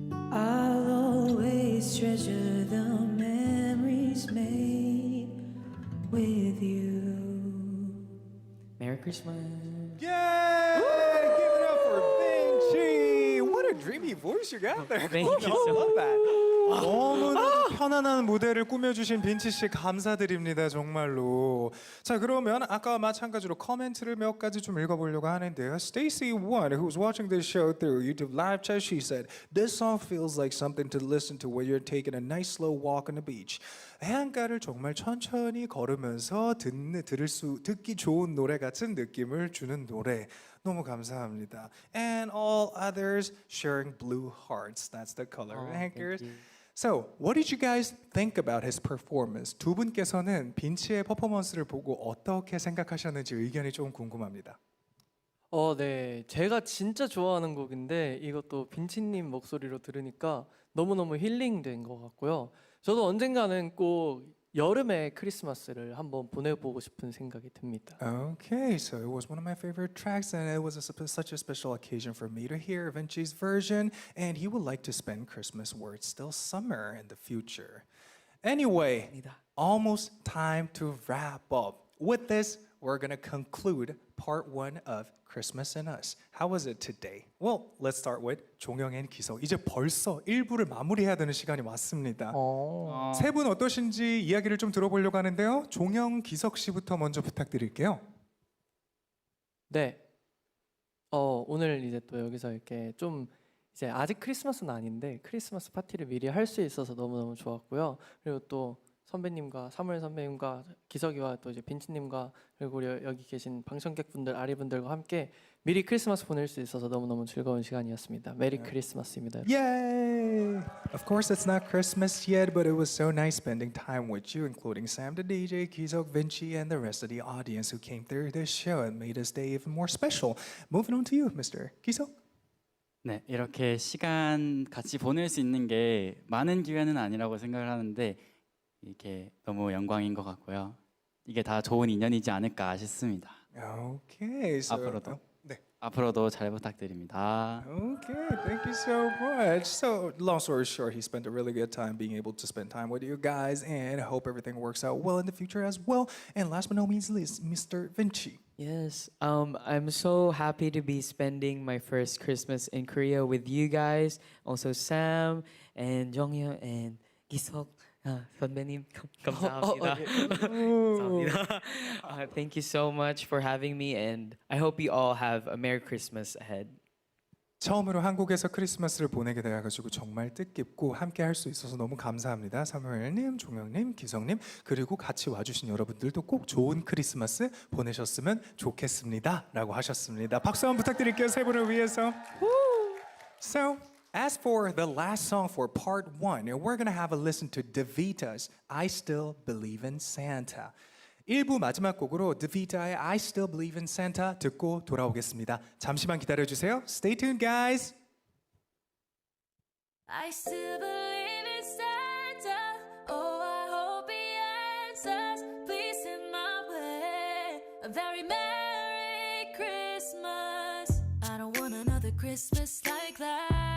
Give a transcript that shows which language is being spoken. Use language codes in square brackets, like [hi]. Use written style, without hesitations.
[en] I'll always treasure the memories made with you. Merry Christmas. Yay! Give it up for Vinci. What a dreamy voice you got there. Thank you I so love that. [ko] 너무나 편안한 무대를 꾸며주신 빈치 씨 감사드립니다 정말로. 자 그러면 아까와 마찬가지로 코멘트를 몇 가지 좀 읽어보려고 하는데요. [en] Stacy One, who's watching this show through YouTube live chat, she said, "This song feels like something to listen to when you're taking a nice slow walk on the beach." [ko] 해안가를 정말 천천히 걸으면서 듣기 좋은 노래 같은 느낌을 주는 노래. 너무 감사합니다. [en] And all others sharing blue hearts. That's the color of anchors. So, what did you guys think about his performance? [ko] 두 분께서는 빈치의 퍼포먼스를 보고 어떻게 생각하셨는지 의견이 좀 궁금합니다. 네. 제가 진짜 좋아하는 곡인데 이것도 빈치님 목소리로 들으니까 너무너무 힐링된 것 같고요. 저도 언젠가는 꼭 여름에 크리스마스를 한번 보내보고 싶은 생각이 듭니다. [en] Okay, so it was one of my favorite tracks, and it was such a special occasion for me to hear Vinci's version, and he would like to spend Christmas where it's still summer in the future. Anyway, almost time to wrap up. With this, we're gonna conclude part 1 of Christmas in Us. How was it today? Well, let's start with 종영 and 기석. [ko] 이제 벌써 1부를 마무리해야 되는 시간이 왔습니다. 세 분 어떠신지 이야기를 좀 들어보려고 하는데요. 종영, 기석 씨부터 먼저 부탁드릴게요. 네. 오늘 이제 또 여기서 이렇게 좀 이제 아직 크리스마스는 아닌데 크리스마스 파티를 미리 할 수 있어서 너무너무 좋았고요. 그리고 또 선배님과 사무엘 선배님과 기석이와 또 이제 빈치님과 그리고 우리 여기 계신 방청객분들 아리분들과 함께 미리 크리스마스 보낼 수 있어서 너무너무 즐거운 시간이었습니다. 메리 크리스마스입니다. [en] Yay! Of course, it's not Christmas yet, but it was so nice spending time with you, including Sam the DJ, Kizok, Vinci, and the rest of the audience who came through this show and made this day even more special. Moving on to you, Mr. Kizok. [ko] 네, 이렇게 시간 같이 보낼 수 있는 게 많은 기회는 아니라고 생각을 하는데 이게 너무 영광인 것 같고요. 이게 다 좋은 인연이지 않을까 싶습니다. [en] Okay, so [ko] 앞으로도. 네. 앞으로도 잘 부탁드립니다. [en] Okay, thank you so much. So, long story short, he spent a really good time being able to spend time with you guys, and I hope everything works out well in the future as well. And last but not least, Mr. Vinci. Yes, I'm so happy to be spending my first Christmas in Korea with you guys. Also Sam and Jonghyun and Giseok. [ko] 선배님 감사합니다. 감사합니다. [en] Thank you so much for having me, and I hope you all have a Merry Christmas ahead. [ko] 처음으로 한국에서 크리스마스를 보내게 돼가지고 정말 뜻깊고 함께 할 수 있어서 너무 감사합니다. 사무엘님, 종영님, 기성님 그리고 같이 와주신 여러분들도 꼭 좋은 크리스마스 보내셨으면 좋겠습니다 라고 하셨습니다. 박수 한번 부탁드릴게요. 세 분을 위해서. [en] So, as for the last song for part 1, we're gonna have a listen to DeVita's I Still Believe in Santa. [ko] 1부 마지막 곡으로 드비타의 I Still Believe in Santa 듣고 돌아오겠습니다. 잠시만 기다려주세요. [en] Stay tuned, guys. I still believe in Santa. Oh, I hope he answers. Please send my way a very Merry Christmas. I don't want another Christmas like that.